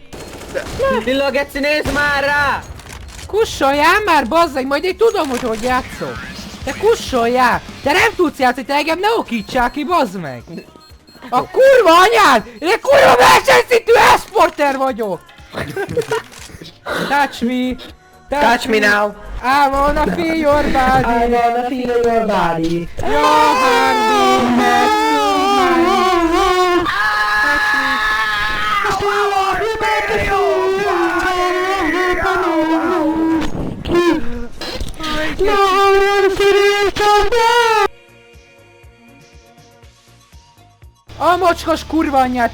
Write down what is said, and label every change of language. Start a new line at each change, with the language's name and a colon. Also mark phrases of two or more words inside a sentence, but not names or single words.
Hungarian: Lilla geci, nézd már rá! Kussoljál már, bazzeg, majd én tudom, hogy játszol. Te kussoljál! Te nem tudsz játszani, te engem ne okítsál ki, bazd meg! A kurva anyád! Én egy kurva versenyszintű e-sporter vagyok!
English: Touch me! Touch me now! I wanna feel your body! I wanna feel your body. Your heartbeat next to mine.
Hungarian: A mocskos kurva anyját!